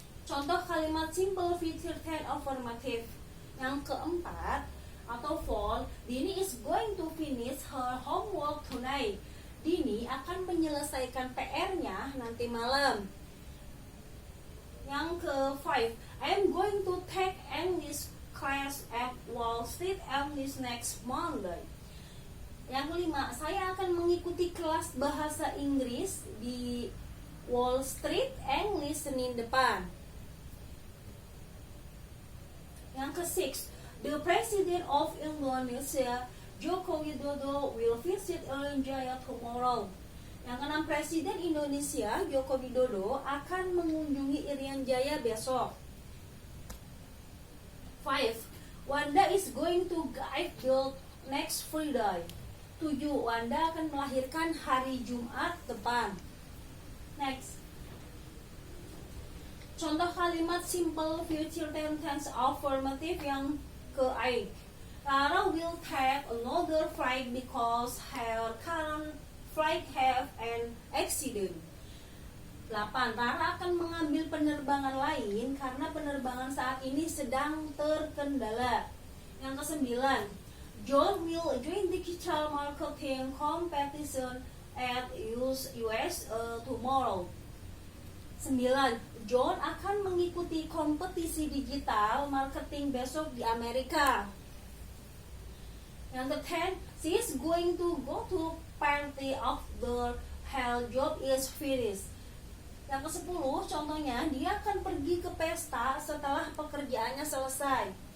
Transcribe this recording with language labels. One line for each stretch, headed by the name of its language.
Indonesian: Contoh kalimat
English: simple future tense affirmative.
Indonesian: Yang keempat atau 4,
English: Dini is going to finish her homework tonight.
Indonesian: Dini akan menyelesaikan PR-nya nanti malam. Yang ke-5,
English: I am going to take English class at Wall Street English next Monday.
Indonesian: Yang ke-5, saya akan mengikuti kelas bahasa Inggris di Wall Street English Senin depan. Yang ke-6,
English: the President of Indonesia Joko Widodo will visit Irian Jaya tomorrow.
Indonesian: Yang ke-6, Presiden Indonesia Joko Widodo akan mengunjungi Irian Jaya besok. 5.
English: Wanda is going to give birth next Friday.
Indonesian: 7. Wanda akan melahirkan hari Jumat depan.
English: Next.
Indonesian: Contoh kalimat simple future tense affirmative yang ke-8.
English: Lara will take another flight because her current flight have an accident. 8.
Indonesian: Rara akan mengambil penerbangan lain karena penerbangan saat ini sedang terkendala. Yang ke-9,
English: John will join digital marketing competition at US tomorrow. 9.
Indonesian: John akan mengikuti kompetisi digital marketing besok di Amerika. Yang ke-10,
English: she is going to go to party after her job is finished.
Indonesian: Yang ke-10, contohnya, dia akan pergi ke pesta setelah pekerjaannya selesai.